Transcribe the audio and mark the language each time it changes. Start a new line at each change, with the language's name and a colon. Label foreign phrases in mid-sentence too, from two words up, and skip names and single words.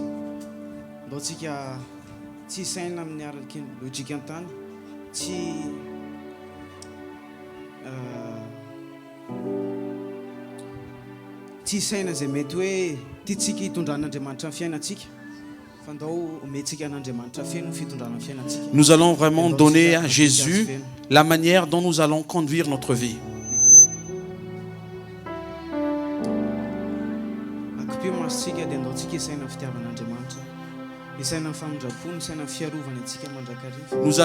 Malagasy: Mbô tsika tsy saina amin'ny araky lojika an-tany, tsy saina izay mety hoe tiatsika hitondran'Andriamanitra amin'ny fiainantsika. Fa ndao omentsika an'Andriamanitra feno fitondrana amin'ny fiainantsika.
French: Nous allons vraiment donner à Jésus la manière dont nous allons conduire notre vie. Nous